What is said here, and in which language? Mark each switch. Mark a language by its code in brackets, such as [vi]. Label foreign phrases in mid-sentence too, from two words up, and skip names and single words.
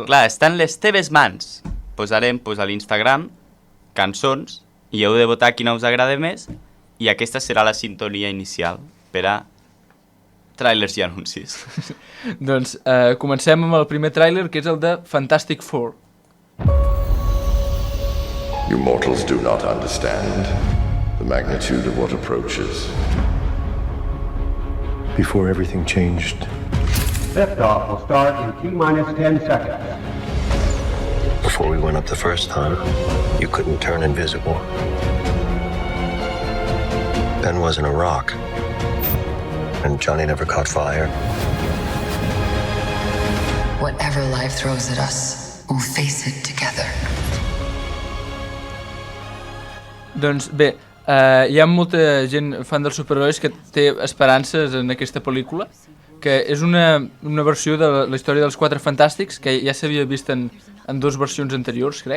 [ca] Clar, està en les teves mans. Posarem a l'Instagram cançons i heu de votar quina us agrada més i aquesta serà la sintonia inicial per a trailers i anuncis. Doncs comencem amb el primer tràiler, que és el de Fantastic Four. [en] You mortals do not understand the magnitude of what approaches. Before everything changed, Liftoff will start in T-minus 10 seconds. before we went up the first time, you couldn't turn invisible. Ben wasn't a rock. And Johnny never caught fire. Whatever life throws at us, we'll face it together. [ca] Doncs bé, hi ha molta gent fan dels superherois que té esperances en aquesta pel·lícula, que és una versió de la història dels Quatre Fantàstics, que ja s'havia vist en 2 versions anteriors, crec.